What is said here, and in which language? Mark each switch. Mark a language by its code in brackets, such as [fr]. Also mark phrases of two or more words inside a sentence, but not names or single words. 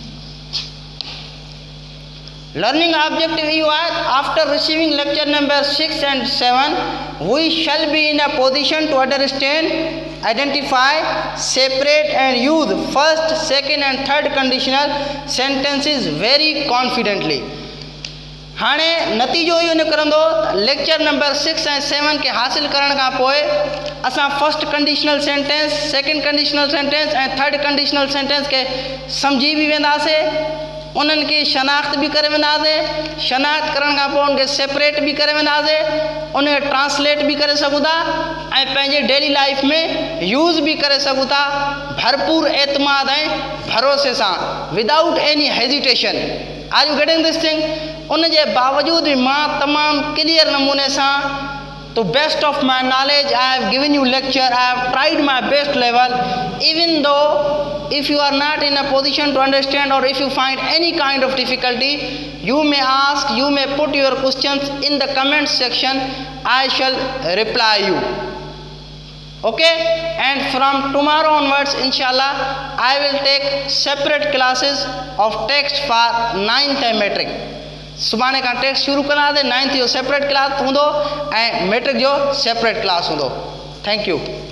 [en] Learning objective you are, after receiving lecture number 6 and 7, we shall be in a position to understand, identify, separate and use first, second and third conditional sentences very confidently. [sd] हाणे नतीजो इहो निकिरंदो [en] lecture number [sd] 6 ऐं 7 खे हासिल करण खां पोइ असां [en] first conditional sentence, second conditional sentence [sd] ऐं [en] third conditional sentence [sd] खे सम्झी बि वेंदासीं, उन्हनि खे शनाख़्त बि करे वेंदासीं, शनाख़्त करण खां पोइ उनखे सेपरेट बि करे वेंदासीं, उनखे ट्रांसलेट बि करे सघूं था ऐं पंहिंजे [en] daily life [sd] में यूज़ बि करे सघूं था भरपूर एतमाद ऐं भरोसे सां, [en] without any hesitation. Are you getting this thing? [sd] उन जे बावजूद भी मां तमाम क्लियर नमूने सां [en] to best of my knowledge I have given you lecture, I have tried my best level, even though if you are not in a position to understand or if you find any kind of difficulty, you may ask, you may put your questions in the comment section, I shall reply you. Okay, and from tomorrow onwards inshallah I will take separate classes of text for 9th and metric. [sd] सुभाणे खां टेक्स्ट शुरू कंदासीं, 9th जो [en] separate class [sd] हूंदो ऐं मैट्रिक जो [en] separate class [sd] हूंदो। [en] thank you.